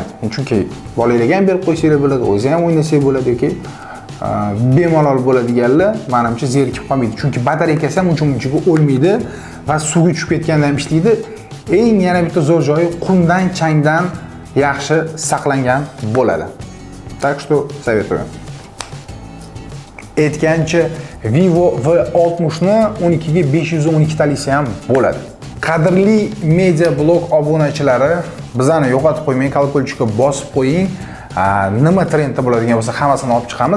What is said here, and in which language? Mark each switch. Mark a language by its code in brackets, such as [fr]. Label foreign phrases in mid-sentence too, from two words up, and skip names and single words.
[uz] Chunki bolalarga ham berib qo'ysangiz bo'ladi, o'zingiz ham o'ynasangiz bo'ladi yoki bemalol bo'ladiganlar menimcha zerikib qolmaydi. Chunki batareykasi ham uncha-munchaga o'lmaydi va suvga tushib ketganda ham ishlaydi. Eng yana bitta zo'r joyi qumdan, changdan yaxshi saqlangan bo'ladi. [ru] Так что советую. [uz] Aytgancha Vivo V60 ni 12 ga 512 talisi ham bo'ladi. Qadrli media blog obunachilari, bizani yo'qotib qo'ymang, kolokольчикka bosib qo'ying. Nima trendda bo'ladigan bo'lsa, hammasini olib chiqamiz.